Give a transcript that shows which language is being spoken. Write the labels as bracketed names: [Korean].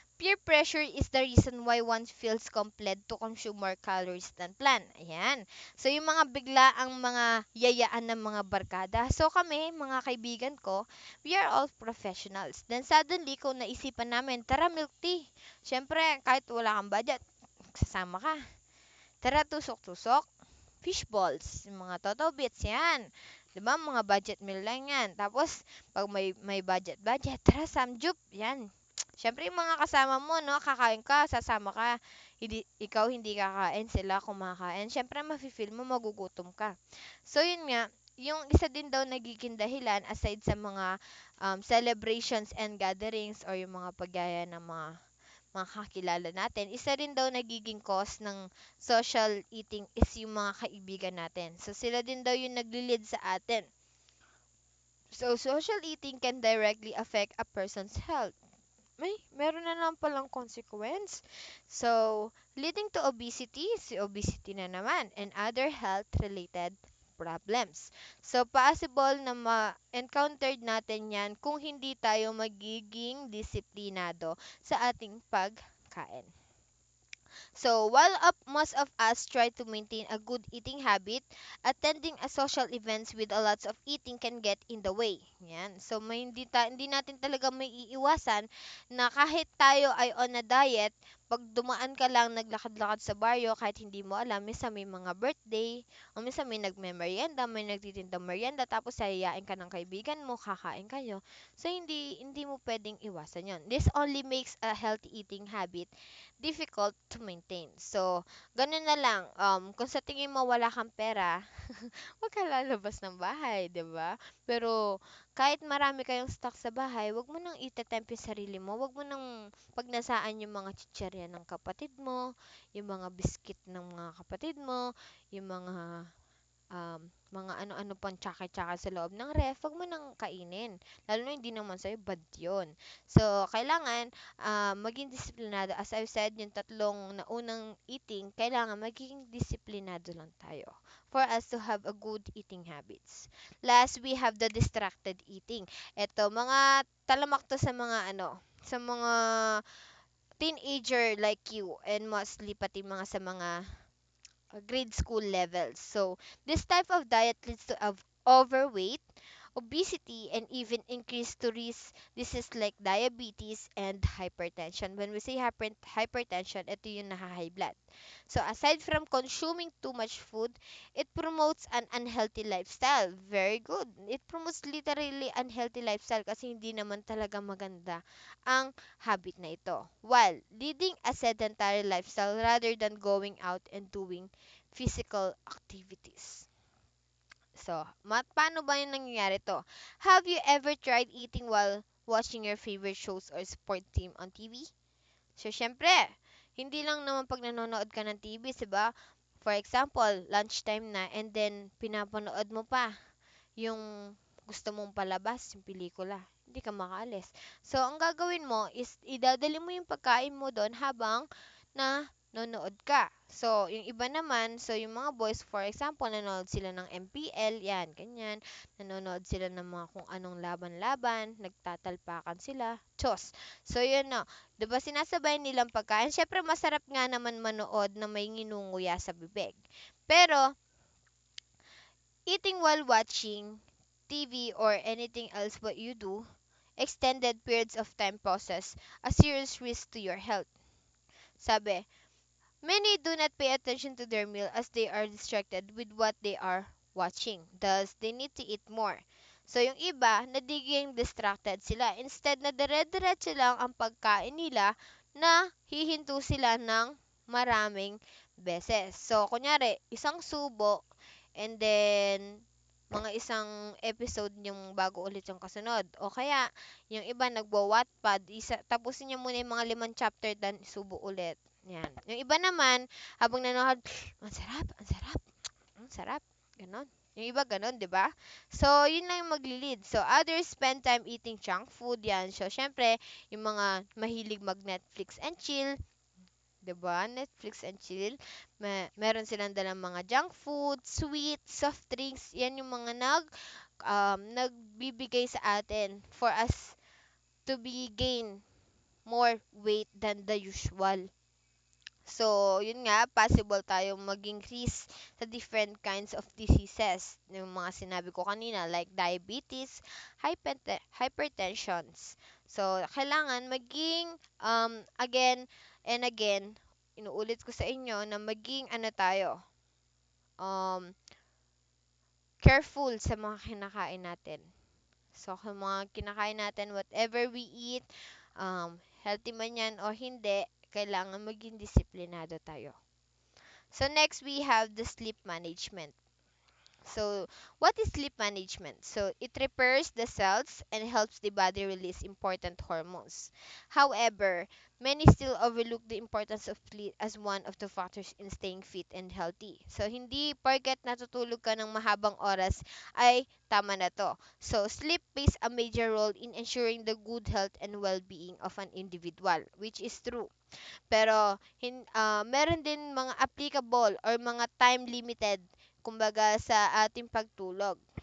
[English] Peer pressure is the reason why one feels compelled to consume more calories than planned. [Filipino] Ayan. So, yung mga bigla ang mga yayaan ng mga barkada. So, kami, mga kaibigan ko, [English] we are all professionals. [Filipino] Then, suddenly, kung naisipan namin, tara milk tea. Siyempre, kahit wala kang budget, sasama ka. Tara tusok-tusok. Fish balls, yung mga Toto Bits, yan. 'Di ba? Mga budget meal lang yan. Tapos, pag may budget, tara samjup, yan. Siyempre, yung mga kasama mo, no, kakain ka, sasama ka. Ikaw hindi kakain, sila kumakain. Siyempre, mafe-feel mo, magugutom ka. So, yun nga, yung isa din daw nagiging dahilan aside sa mga [English] celebrations and gatherings [Filipino] or yung mga paggaya ng mga kakilala natin, isa rin daw nagiging cause ng social eating is yung mga kaibigan natin. So, sila din daw yung nagli-lead sa atin. [English] So, social eating can directly affect a person's health. [Filipino] Meron na lang palang [English] consequence. So, leading to obesity, [Filipino] si obesity na naman, [English] and other health-related problems. [Filipino] So, possible na ma-encountered natin yan kung hindi tayo magiging disiplinado sa ating pagkain. [English] So, while most of us try to maintain a good eating habit, attending a social events with a lots of eating can get in the way. [Filipino] Yan. So, hindi natin talaga may iiwasan na kahit tayo ay on a diet, pag dumaan ka lang naglakad-lakad sa baryo kahit hindi mo alam, minsan may mga birthday, o minsan may nagme-merienda, may nagtitindang merienda, tapos sayayain ka ng kaibigan mo, kakain kayo. So, hindi mo pwedeng iwasan yon. [English] This only makes a healthy eating habit difficult to maintain. [Filipino] So, ganun na lang. Kung sa tingin mo wala kang pera, wag ka lalabas ng bahay, 'di ba? Pero kahit marami kayong stock sa bahay, wag mo nang itetempt yung sarili mo. Wag mo nang pagnasaan yung mga chicherya ng kapatid mo, yung mga biskit ng mga kapatid mo, yung mga ano-ano pang tsaka-tsaka sa loob ng ref, wag mo nang kainin. Lalo na hindi naman sa'yo, bad yun. So, kailangan maging disiplinado. [English] As I've said, [Filipino] yung tatlong naunang [English] eating, [Filipino] kailangan magiging disiplinado lang tayo [English] for us to have a good eating habits. Last, we have the distracted eating. [Filipino] Ito, mga talamak to sa mga sa mga teenager like you and mostly pati mga sa mga grade school levels. [English] So, this type of diet leads to overweight, obesity, and even increased to risk diseases like diabetes and hypertension. When we say hypertension, [Filipino] ito yung [English] high blood. So, aside from consuming too much food, it promotes an unhealthy lifestyle. Very good. It promotes literally unhealthy lifestyle [Filipino] kasi hindi naman talaga maganda ang habit na ito. [English] While leading a sedentary lifestyle rather than going out and doing physical activities. So, [Filipino] paano ba yung nangyayari to? [English] Have you ever tried eating while watching your favorite shows or sport team on TV? [Filipino] So, syempre, hindi lang naman pag nanonood ka ng TV, diba? [English] For example, [Filipino] lunchtime na and then pinapanood mo pa yung gusto mong palabas, yung pelikula. Hindi ka makaalis. So, ang gagawin mo is idadali mo yung pagkain mo doon habang nanonood ka. So, yung iba naman, so yung mga boys, [English] for example, [Filipino] nanonood sila ng MPL, yan, ganyan. Nanonood sila ng mga kung anong laban-laban, nagtatalpakan sila. Chos. So, yun na. Diba sinasabay nilang pagkain? Syempre, masarap nga naman manood na may nginunguya sa bibig. [English] Pero, eating while watching TV or anything else what you do, extended periods of time poses a serious risk to your health. Sabi, many do not pay attention to their meal as they are distracted with what they are watching. Thus, they need to eat more. [Filipino] So, yung iba, nadiging distracted sila. Instead na dire-diretso lang ang pagkain nila na hihinto sila ng maraming beses. So, kunyari, isang subo and then mga isang episode yung bago ulit yung kasunod. O kaya, yung iba nagwa-Wattpad, tapusin niya muna yung mga 5 chapter dan isubo ulit. Yan. Yung iba naman, habang nanonood, ang sarap, ang sarap, ang sarap. Ganon. Yung iba ganon, di ba? So, yun lang yung magli-lead. [English] So, others spend time eating junk food. [Filipino] Yan. So, syempre, yung mga mahilig mag- [English] Netflix and chill, [Filipino] 'di ba? [English] Netflix and chill. [Filipino] Meron silang dalang mga junk food, sweet, soft drinks. Yan yung mga nagbibigay sa atin [English] for us to be gain more weight than the usual. [Filipino] So, yun nga, possible tayong maging risk sa [English] different kinds of diseases. [Filipino] Yung mga sinabi ko kanina, [English] like diabetes, hypertensions. [Filipino] So, kailangan maging, [English] again and again, [Filipino] inuulit ko sa inyo na maging ano tayo, um, careful sa mga kinakain natin. So, kung mga kinakain natin, [English] whatever we eat, [Filipino] healthy man yan o hindi, kailangan maging disiplinado tayo. [English] So next we have the sleep management. So what is sleep management? So it repairs the cells and helps the body release important hormones. However, many still overlook the importance of sleep as one of the factors in staying fit and healthy. [Filipino] So hindi porket natutulog ka ng mahabang oras ay tama na to. [English] So sleep plays a major role in ensuring the good health and well-being of an individual, which is true. [Filipino] Pero meron din mga applicable or mga time limited kumbaga sa ating pagtulog.